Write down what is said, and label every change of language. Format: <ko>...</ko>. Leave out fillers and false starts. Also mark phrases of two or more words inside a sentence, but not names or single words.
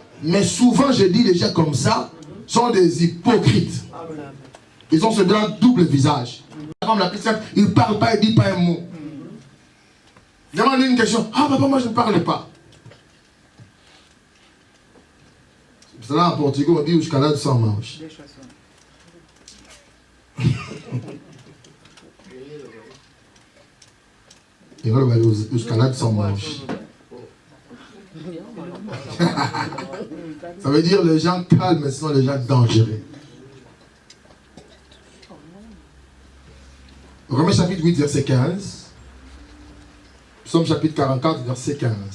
<fr>Mais souvent je dis les gens comme ça sont des hypocrites. Amen. Ils ont ce grand double visage. Comme la plus simple, ils ne parlent pas, ils ne disent pas un mot. Demande une question, ah papa moi je ne parle pas. C'est là en portugais on dit</fr> <pt>os calados são maus.</pt> <fr>Et voilà,</fr> <pt>os calados são maus.</pt> <fr>Ça veut dire les gens calmes sont les gens dangereux. Romains chapitre 8 verset 15. Psaume chapitre 44 verset 15.</fr>